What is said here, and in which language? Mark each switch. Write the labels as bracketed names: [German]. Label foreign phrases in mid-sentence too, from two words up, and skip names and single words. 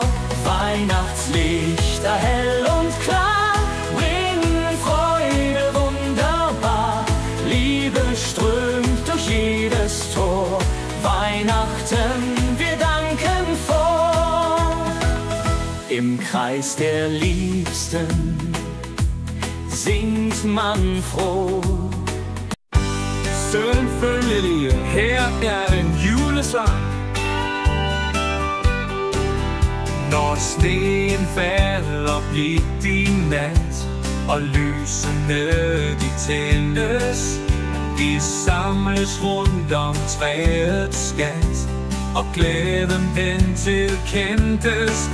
[German] Weihnachtslichter hell und klar bringen Freude wunderbar. Liebe strömt durch jedes Tor. Weihnachten, wir danken vor. Im Kreis der Liebsten singt man froh. [Danish] Selvfølgelig, her er en julesang. Når sneen falder blidt i nat, og lysene de tændes, de samles rundt om træets skat, og glæden den tilkendes.